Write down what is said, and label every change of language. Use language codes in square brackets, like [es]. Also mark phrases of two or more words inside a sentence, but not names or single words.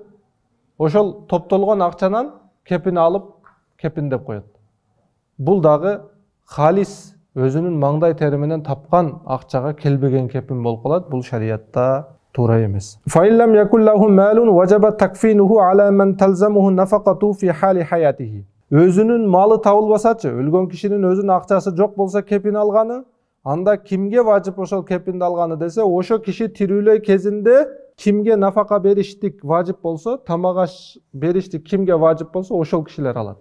[ky] Ошол топтолгон акчанан кепин алып кепин деп коет. Бул дагы халис өзүнүн маңдай тери менен тапкан акчага келбеген кепин болуп калат. Бул шариатта туура эмес. [ar] فإن لم يكن له مال وجب تكفينه على من تلزمه نفقة في حال حياته. [ky] Өзүнүн малы табылбасачы, өлгөн кишинин өзүнүн акчасы жок болсо кепин алганы, анда кимге важип ошол кепинди алганы десе, ошо киши тирүүлөй кезинде кимге нафака бериштик важип болсо, тамак аш бериштик кимге важип болсо, ошол кишилер алат.